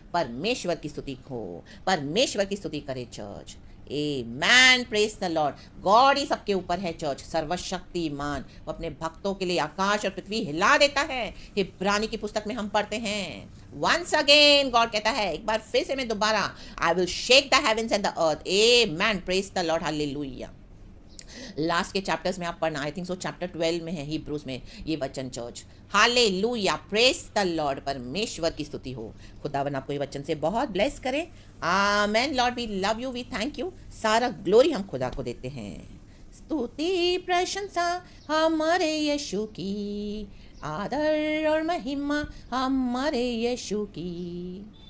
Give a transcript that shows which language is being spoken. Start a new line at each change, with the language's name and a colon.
Hindi: परमेश्वर की स्तुति हो, परमेश्वर की स्तुति करे church.
English: Amen, praise the Lord।
Hindi: God ही सबके ऊपर है चर्च, सर्वशक्तिमान। वो अपने भक्तों के लिए आकाश और पृथ्वी हिला देता है। इब्रानी की पुस्तक में हम पढ़ते हैं,
English: once again
Hindi: गॉड कहता है, एक बार फिर से मैं दोबारा,
English: I will shake the heavens and the earth. Amen, praise the Lord, hallelujah. Last के chapters में आप पढ़ना, I think so chapter 12 में है Hebrews में ये वचन चर्च।
Hindi: Hallelujah,
English: praise the Lord,
Hindi: परमेश्वर की स्तुति हो। खुदावन आपको ये वचन से बहुत ब्लेस करे। आमेन।
English: Lord we love you, we thank you.
Hindi: सारा ग्लोरी हम खुदा को देते हैं। स्तुति प्रशंसा हमारे यीशु की, आदर और महिमा हमारे यीशु की।